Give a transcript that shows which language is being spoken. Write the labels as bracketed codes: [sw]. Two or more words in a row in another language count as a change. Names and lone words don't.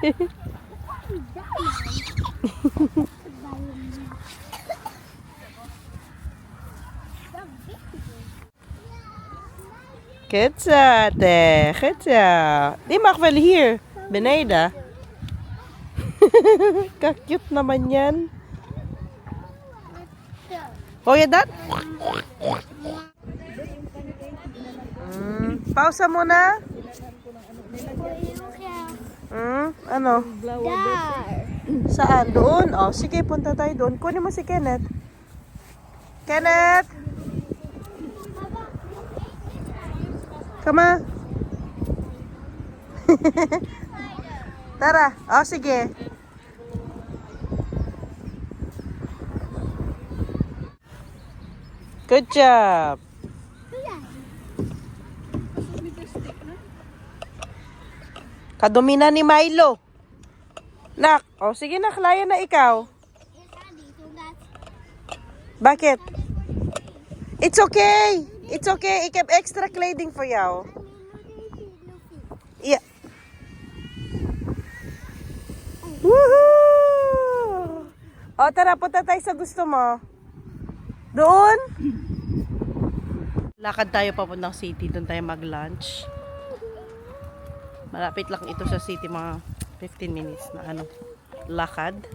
[nl] Goed zo, Teh. Goed zo. Die mag wel hier, beneden. [tl] Cute naman yan. [nl] Hoor je dat? [tl] Pausa muna. Ano? [nl] Daar. [tl] Saan? Doon? Oh, sige, punta tayo doon. Kunin mo si Kenneth. Kenneth! [en] Come on. [tl] Tara. Oh, sige. [en] Good job. [tl] Kadumi na ni Milo. Nak, oh sige nak, laya na ikaw. Bakit? [en] It's okay. It's okay. [nl] Ik heb extra kleding voor jou. Ja. Woohoo! [tl] O tara, punta tayo sa gusto mo. Doon? Lakad tayo papuntang city. Doon tayo mag-lunch. Malapit lang ito sa city, mga 15 minutes na ano, lakad.